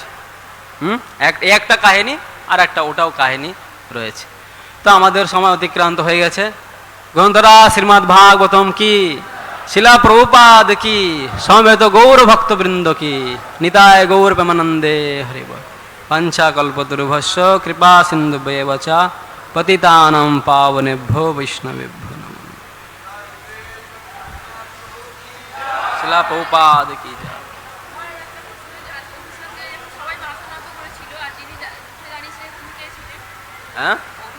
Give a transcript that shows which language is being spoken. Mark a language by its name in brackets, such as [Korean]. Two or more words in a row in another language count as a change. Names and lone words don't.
[Bangla] একটা কাহিনী আর একটা ওটাও কাহিনী রয়েছে। তো আমাদের সময় অতিক্রান্ত হয়ে গেছে। গ্রন্থরা শ্রীমদ্ ভাগবতম কি, শিলা প্রভুপাদ কি, সমবেত গৌর ভক্তবৃন্দ কি, নিতায় গৌর প্রেমানন্দে হরি বল। [Sanskrit] पंचाकल्पतरुभ्यश्च कृपा सिन्धुभ्येव च पतितानां पावनेभ्यो वैष्णवेभ्यो नमः। [Hindi] शिला प्रभुपाद की जय। [Bangla] হ্যাঁ